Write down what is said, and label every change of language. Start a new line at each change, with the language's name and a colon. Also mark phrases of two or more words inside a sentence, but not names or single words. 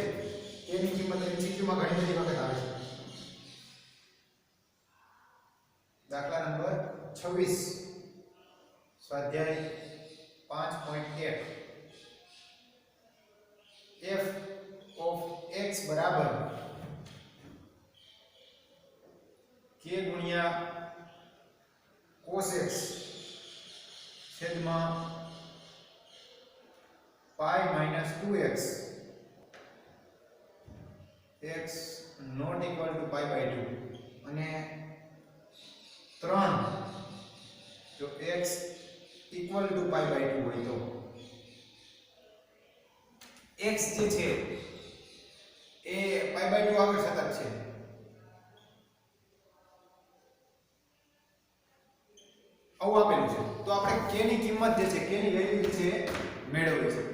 Gujarati: k ની કિંમત MCQ માં ઘણી બધી વખત આવે છે. દાખલા નંબર 26 સ્વાધ્યાય 5.1
English: f of x
Gujarati: બરાબર k ગુણ્યા cos x છેદમાં
English: pi minus 2x x not equal to pi by 2
Gujarati: અને 3 જો
English: x equal to pi by 2
Gujarati: હોય તો x જે છે એ
English: pi by 2
Gujarati: આગળ સતત છે. આવું આપેલું છે તો આપણે k ની કિંમત જે છે k ની વેલ્યુ જે છે મેળવવી છે.